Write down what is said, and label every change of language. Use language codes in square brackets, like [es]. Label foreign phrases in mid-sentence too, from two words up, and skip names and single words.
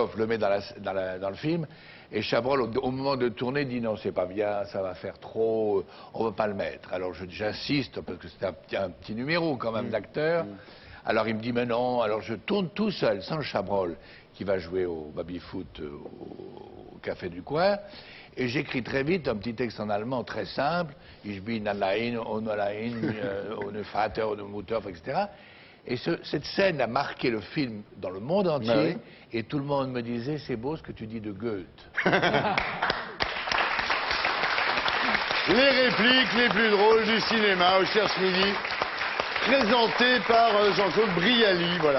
[fr] Jégoff le met dans le film, Et Chabrol, au moment de tourner, dit non, c'est pas bien, ça va faire trop, on va pas le mettre. Alors j'insiste, parce que c'est un petit numéro quand même d'acteur. Alors il me dit mais non, alors je tourne tout seul, sans le Chabrol, qui va jouer au baby-foot au café du coin. Et j'écris très vite un petit texte en allemand très simple. [de] Ich bin allein, ohne allein, ohne Vater, ohne Mutter, [fr] etc. Et cette scène a marqué le film dans le monde entier. Ben oui. Et tout le monde me disait, c'est beau ce que tu dis de Goethe. Les répliques les plus drôles du cinéma au Cherche Midi, présentées par Jean-Claude Brialy, voilà.